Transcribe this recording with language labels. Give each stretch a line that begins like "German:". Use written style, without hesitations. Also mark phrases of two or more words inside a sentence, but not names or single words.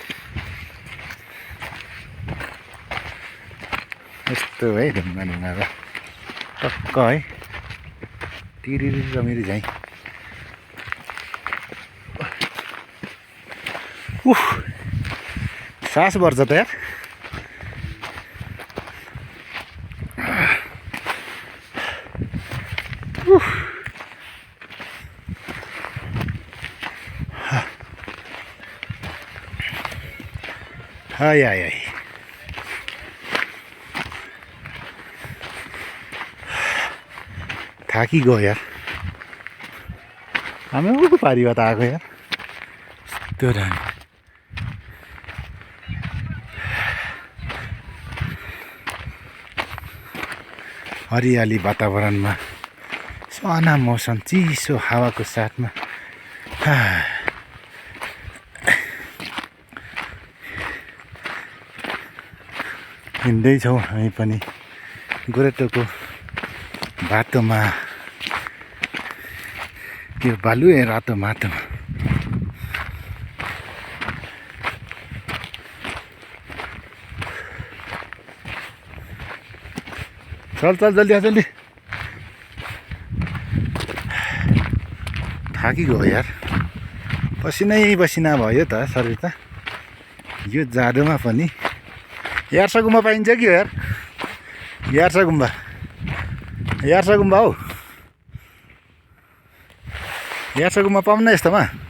Nepali: यस्तो है ढुङ्गा ढुङ्गा टक्क है तिरिरी रमिरी झैँ। सास बढ्छ त यार। हाय हाय हाय थाकी गयो यार। हामी पारिबाट आएको यार। यस्तो दामी हरियाली वातावरणमा सुहाना मौसम, चिसो हावाको साथमा हिँड्दैछौँ हामी पनि गोरेटोको बाटोमा, त्यो बालुए रातो माटोमा।
Hindi: चल चल जल्दी आ जल्दी।
Nepali: थाकिगयो यार, पसिनै पसिना भयो त शरीर त। यो जाडोमा पनि यार्सा गुम्बा पाइन्छ कि यार? यार्सा गुम्बा, यार्सा गुम्बा हौ, यार्सा गुम्बा पाउन्न यस्तोमा।